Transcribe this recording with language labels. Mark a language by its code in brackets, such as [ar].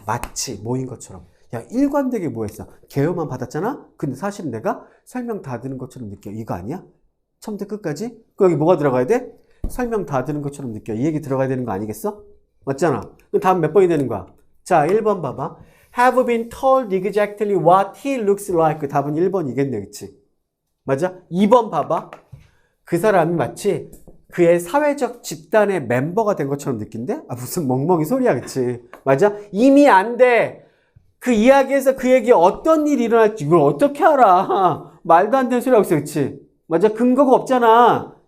[ko] 마치 뭐인 것처럼. 야, 일관되게 뭐 했어? 개요만 받았잖아? 근데 사실은 내가 설명 다 들은 것처럼 느껴. 이거 아니야? 처음부터 끝까지? 그럼 여기 뭐가 들어가야 돼? 설명 다 들은 것처럼 느껴. 이 얘기 들어가야 되는 거 아니겠어? 맞잖아. 그럼 다음 몇 번이 되는 거야? 자, 1번 봐봐. [en] Have been told exactly what he looks like. [ko] 그 답은 1번이겠네, 그치? 맞아? 2번 봐봐. 그 사람이 마치 그의 사회적 집단의 멤버가 된 것처럼 느낀대? 아, 무슨 멍멍이 소리야, 그치? 맞아? 이미 안 돼. 그 이야기에서 그에게 어떤 일이 일어날지 이걸 어떻게 알아? 말도 안 되는 소리하고 있어, 그치? 맞아? 근거가 없잖아.